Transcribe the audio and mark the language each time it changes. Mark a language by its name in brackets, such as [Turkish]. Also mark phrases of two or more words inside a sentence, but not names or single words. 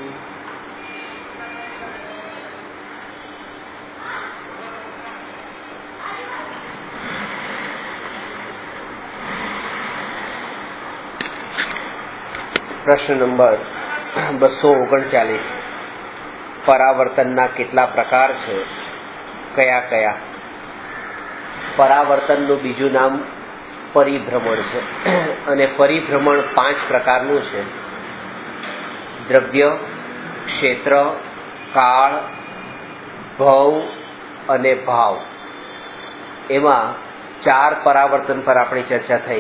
[Gujarati] પ્રશ્ન નંબર 239 પરાવર્તનના કેટલા પ્રકાર છે, કયા કયા? परावर्तनનું બીજું નામ પરિભ્રમણ છે અને પરિભ્રમણ 5 પ્રકારનું છે: દ્રવ્ય, ક્ષેત્ર, કાળ, ભવ અને ભાવ. એમાં 4 પરાવર્તન પર આપણી ચર્ચા થઈ.